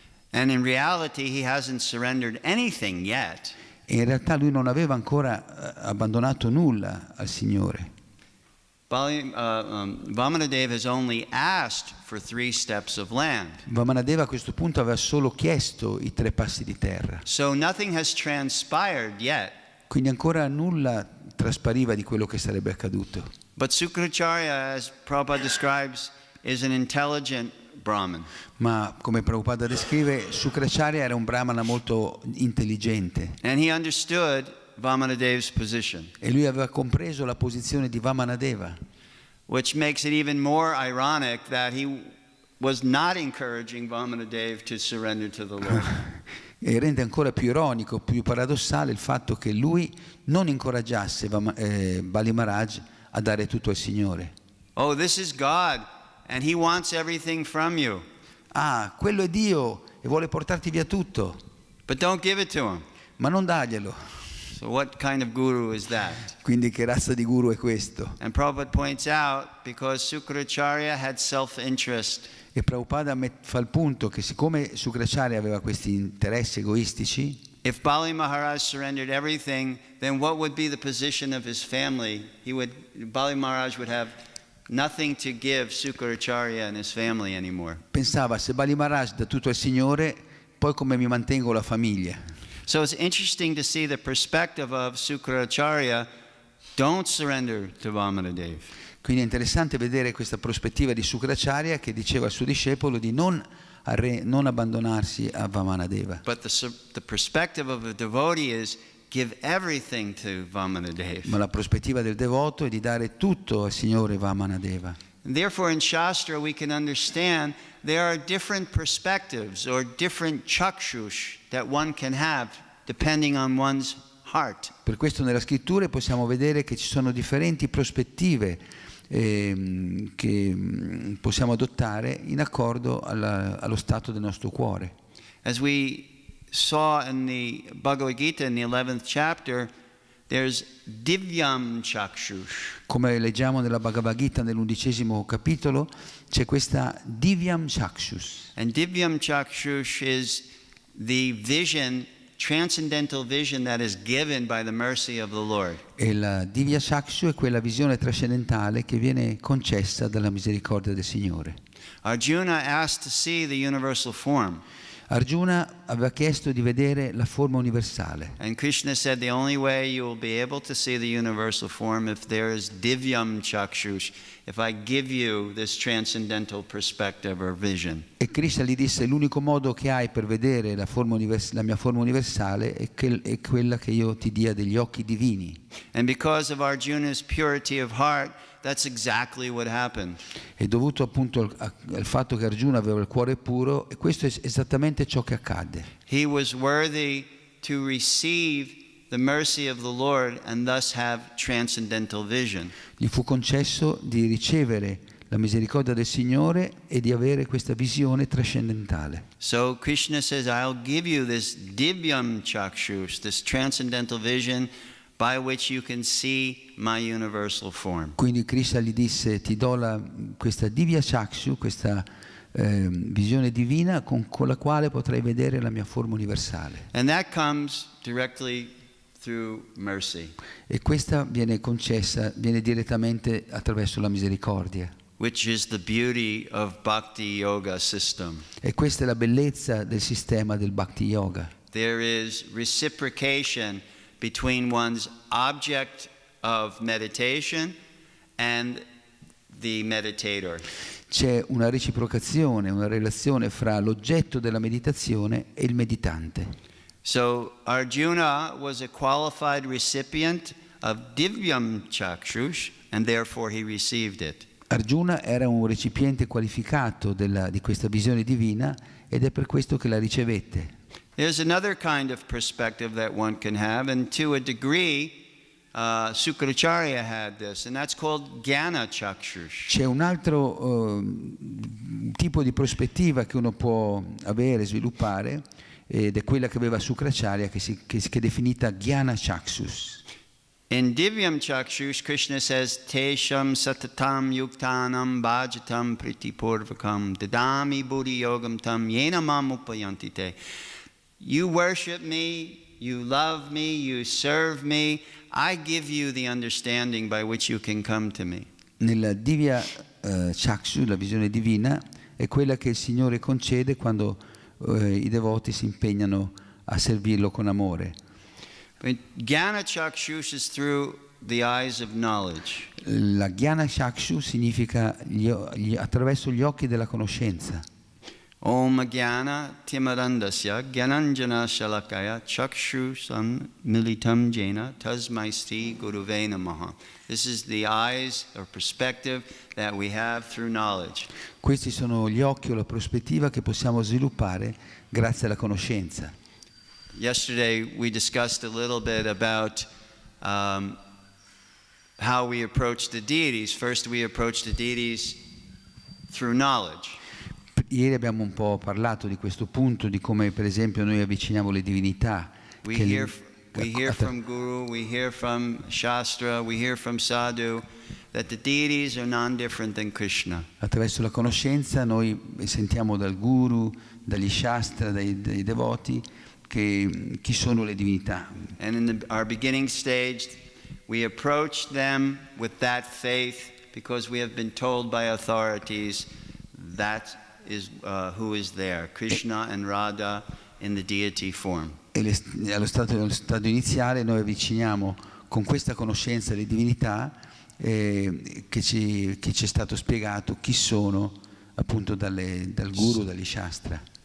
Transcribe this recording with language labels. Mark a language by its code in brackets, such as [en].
[en] And in reality he hasn't surrendered anything yet. [it] E in realtà lui non aveva ancora abbandonato nulla al Signore. [en] Vamanadeva has only asked for 3 steps of land. [it] Vamanadeva a questo punto aveva solo chiesto i 3 passi di terra. [en] So nothing has transpired yet. [it] Quindi ancora nulla traspariva di quello che sarebbe accaduto. [en] But Sukracharya, as Prabhupada describes, is an intelligent Brahmin. [it] Ma come Prabhupada descrive, Sukracharya era un brahmana molto intelligente. [en] And he understood Vamanadeva's position. [it] E lui aveva compreso la posizione di Vamanadeva. [en] Which makes it even more ironic that he was not encouraging Vamanadeva to surrender to the Lord. [it] E rende ancora più ironico, più paradossale il fatto che lui non incoraggiasse Bali Maharaj a dare tutto al Signore. [en] Oh, this is God and he wants everything from you. [it] Ah, quello è Dio e vuole portarti via tutto. [en] But don't give it to him. [it] Ma non darglielo. [en] So what kind of guru is that? [it] Quindi che razza di guru è questo? [en] And Prabhupada points out, because Sukracharya had self-interest, [it] E Prabhupada fa il punto che siccome Sukracharya aveva questi interessi egoistici, [en] if Bali Maharaj surrendered everything, then what would be the position of his family? Bali Maharaj would have nothing to give Sukracharya and his family anymore. [it] pensava, se Bali Maharaj dà tutto al Signore, poi come mi mantengo la famiglia? [en] So it's interesting to see the perspective of Sukracharya, don't surrender to Vamanadeva. [it] Quindi è interessante vedere questa prospettiva di Sukracharya che diceva al suo discepolo di non non abbandonarsi a Vamanadeva. [en] But the perspective of a devotee is give everything to Vamanadeva. [it] Ma la prospettiva del devoto è di dare tutto al Signore Vamanadeva. [en] And therefore in Shastra we can understand there are different perspectives or different chakshush that one can have depending on one's heart. [it] Per questo nella scrittura possiamo vedere che ci sono differenti prospettive che possiamo adottare in accordo allo stato del nostro cuore. [en] As we saw in the Bhagavad Gita in the 11th chapter, there's divyam chakshush. [it] Come leggiamo nella Bhagavad Gita nell'11° capitolo, c'è questa divyam chakshus. [en] And divyam chakshush is the vision, transcendental vision that is given by the mercy of the Lord. [it] E la divya chakshu è quella visione trascendentale che viene concessa dalla misericordia del Signore. [en] Arjuna asked to see the universal form. [it] Arjuna aveva chiesto di vedere la forma universale. [en] And Krishna said the only way you will be able to see the universal form if there is divyam chakshush, if I give you this transcendental perspective or vision. [it] E Krishna gli disse: l'unico modo che hai per vedere la mia forma universale è quella che io ti dia degli occhi divini. [en] And because of Arjuna's purity of heart, that's exactly what happened. [it] È dovuto appunto al fatto che Arjuna aveva il cuore puro, e questo è esattamente ciò che accadde. [en] He was worthy to receive the mercy of the Lord and thus have transcendental vision. [it] Gli fu concesso di ricevere la misericordia del Signore e di avere questa visione trascendentale. [en] So Krishna says, I'll give you this divyam chakshush, this transcendental vision by which you can see my universal form. [it] Quindi Krishna gli disse: ti do questa divya chakshu, questa visione divina con la quale potrai vedere la mia forma universale. [en] And that comes directly through mercy. [it] E questa viene concessa, viene direttamente attraverso la misericordia. [en] Which is the beauty of Bhakti Yoga system. [it] E questa è la bellezza del sistema del Bhakti Yoga. [en] There is reciprocation between one's object of meditation and the meditator. [it] C'è una reciprocazione, una relazione fra l'oggetto della meditazione e il meditante. [en] So Arjuna was a qualified recipient of divyam chakshush and therefore he received it. [it] Arjuna era un recipiente qualificato di questa visione divina ed è per questo che la ricevette. [en] There's another kind of perspective that one can have, and to a degree, Sukracharya had this, and that's called Jnana Chakshush. [it] C'è un altro tipo di prospettiva che uno può avere, sviluppare, ed è quella che aveva Sukracharya, che è definita Jnana Chakshus. [en] In Divyam Chakshush, Krishna says, [sa] Tesham satatam yuktanam bhajatam pritipurvakam dadami buddhi yogam tam yena mam upayanti te. [en] You worship me, you love me, you serve me, I give you the understanding by which you can come to me. [it] Nella Divya Chakshu, la visione divina, è quella che il Signore concede quando i devoti si impegnano a servirlo con amore. [en] Jnana Chakshush is through the eyes of knowledge. [it] La Jnana Chakshu significa attraverso gli occhi della conoscenza. [sa] Om Jnana Timarandasya Jnananjana Shalakaya Chakshusam Militam Jena Tasmai Sri Guruve Namaha. [en] This is the eyes or perspective that we have through knowledge. [it] Questi sono gli occhi o la prospettiva che possiamo sviluppare grazie alla conoscenza. [en] Yesterday we discussed a little bit about how we approach the deities. First we approach the deities through knowledge. [it] Ieri abbiamo un po' parlato di questo punto, di come per esempio noi avviciniamo le divinità. [en] We hear from Guru, we hear from Shastra, we hear from Sadhu that the deities are non-different than Krishna. [it] Attraverso la conoscenza noi sentiamo dal Guru, dagli Shastra, dai devoti, che chi sono le divinità. [en] And in our beginning stage, we approach them with that faith because we have been told by authorities that is who is there, Krishna and Radha in the deity form. [it] E allo stadio iniziale noi avviciniamo con questa conoscenza le divinità che ci è stato spiegato chi sono appunto dal guru, dagli shastra.